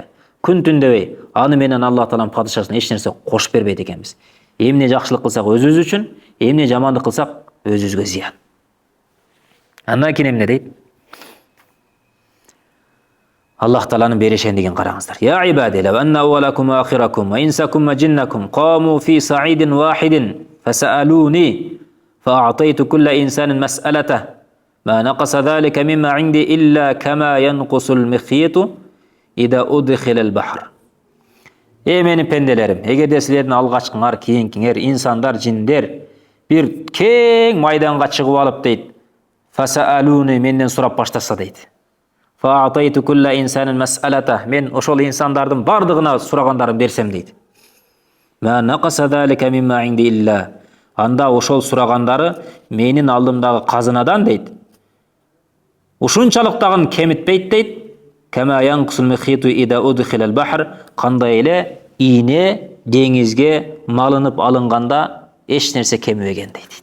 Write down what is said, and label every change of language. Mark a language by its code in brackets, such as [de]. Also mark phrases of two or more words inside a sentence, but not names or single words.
[ky] Күн түн дебей, аны менен Аллах Тааланын падышачылыгына эч нерсе кошуп бербейт экенбиз. Эмне жакшылык кылсак өзүбүз үчүн, эмне жамандык кылсак өзүбүзгө зыян. Андан кийин эмне дейт? Аллах Тааланын берешендигин караңыздар. [ar] يا عبادي لو أن أولكم وآخركم وإنسكم وجنكم قاموا في صعيد واحد فسألوني فأعطيت كل إنسان مسألته ما نقص ذلك مما عندي إلا كما ينقص المخيط إذا أدخل البحر. [ky] Менин пенделерим, эгерде силердин алгачкыңар, кийинкиңер, инсандар, жиндер бир кең майданга чыгып алып дейт, fasa'aluni менден сурап баштаса дейт. [ar] فأعطيت كل إنسان مسألته. [ky] Мен ошол инсандардын бардыгына сурагандарын берсем дейт. [ar] ما نقص ذلك مما عندي إلا. [ky] Анда ошол сурагандары менин алдымдагы казынадан дейт. Ушунчалык дагы кемитпейт дейт. [ar] كما ينقص المخيط إذا أدخل البحر. [ky] Кандай эле ийне деңизге малынып алынганда эч нерсе кемибеген дейт.